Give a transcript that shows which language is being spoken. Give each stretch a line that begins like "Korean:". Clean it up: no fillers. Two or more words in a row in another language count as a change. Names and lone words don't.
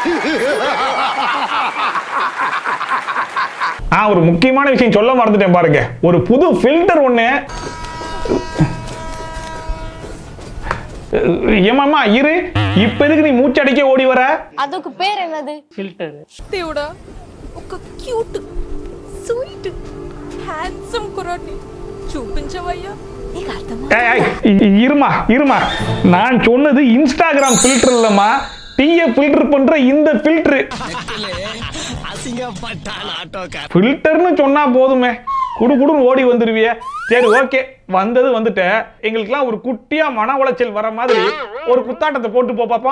Tamil: ஒரு முக்கியமான விஷயம் சொல்ல மறந்துட்டேன் பாருங்க. ஒரு புது ஃபில்டர் ஒண்ணு. ஏமாமா இரு, இப்ப எதுக்கு நீ மூச்சு அடிக்க ஓடி வர? அதுக்கு பேர் என்னது? ஃபில்டர்.
Telugu: దేవుడా ఒక
English: cute sweet handsome
Telugu: కుర్రాడిని చూపించవయ్యా.
Tamil: இருமா இருமா, நான் சொன்னது இன்ஸ்டாகிராம் ஃபில்டர் இல்லம்மா, டீயை ஃபில்டர் பண்ற இந்த ஃபில்டர். ஃபில்டர்னு சொன்னா போதுமே, குடுகுடுன்னு ஓடி வந்துருவிய. சரி ஓகே, வந்துட்ட எங்களுக்குலாம் ஒரு குட்டியா மன உளைச்சல் வர மாதிரி ஒரு குத்தாட்டத்தை போட்டு போ பாப்போம்.